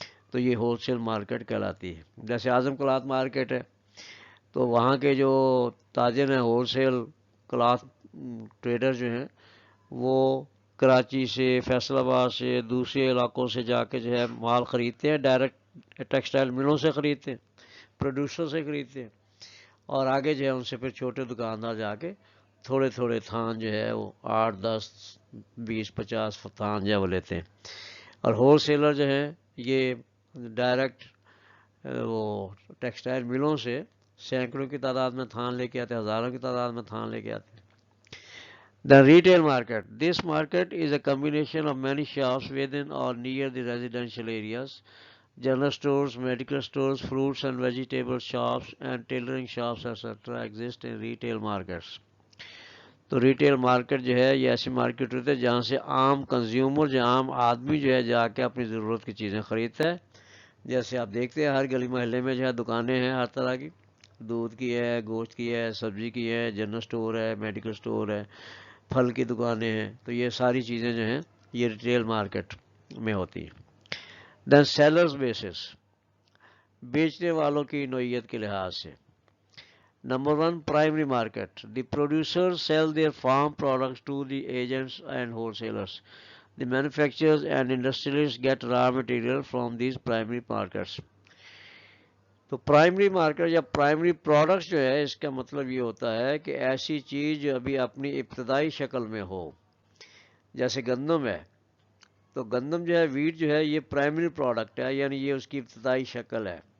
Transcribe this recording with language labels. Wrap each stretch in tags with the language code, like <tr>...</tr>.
<ur>تو یہ whole cell market کہلاتی ہے. جیسے اعظم کلاتھ مارکیٹ ہے، تو وہاں کے جو تاجر ہیں، ہول سیل کلاتھ ٹریڈر جو ہیں، وہ کراچی سے، فیصل آباد سے، دوسرے علاقوں سے جا کے جو ہے مال خریدتے ہیں، ڈائریکٹ ٹیکسٹائل ملوں سے خریدتے ہیں، پروڈیوسر سے خریدتے ہیں، اور آگے جو ہے ان سے پھر چھوٹے دکاندار جا کے تھوڑے تھوڑے تھان جو ہے وہ 8, 10, 20, 50 تھان جو ہے وہ لیتے ہیں. اور ہول سیلر جو ہیں یہ ڈائریکٹ وہ ٹیکسٹائل ملوں سے سینکڑوں کی تعداد میں تھان لے کے آتے ہیں، ہزاروں کی تعداد میں تھان لے کے آتے ہیں.</ur> <en>The retail market. This market is a combination of many shops within or near the residential areas. General stores, medical stores, fruits and vegetable shops, and tailoring shops, etc. exist in retail markets.</en> <ur>تو retail market جو ہے یہ ایسی market ہوتی ہے جہاں سے عام کنزیومر جو عام آدمی جو ہے جا کے اپنی ضرورت کی چیزیں خریدتا ہے. جیسے آپ دیکھتے ہیں ہر گلی محلے میں جو ہے دکانیں ہیں ہر طرح کی، دودھ کی ہے، گوشت کی ہے، سبزی کی ہے، جنرل سٹور ہے، میڈیکل سٹور ہے، پھل کی دکانیں ہیں. تو یہ ساری چیزیں جو ہیں یہ ریٹیل مارکیٹ میں ہوتی ہیں.</ur> <en>then sellers basis,</en> <ur>بیچنے والوں کی نوعیت کے لحاظ سے.</ur> <en>Number 1 primary market. The producers sell their farm products to the agents and wholesalers. The manufacturers and industrialists get raw material from these primary markets.</en> <ur>تو پرائمری مارکیٹ یا پرائمری پروڈکٹس جو ہے اس کا مطلب یہ ہوتا ہے کہ ایسی چیز جو ابھی اپنی ابتدائی شکل میں ہو. جیسے گندم ہے، تو گندم جو ہے ویٹ جو ہے یہ پرائمری پروڈکٹ ہے، یعنی یہ اس کی ابتدائی شکل ہے.</ur>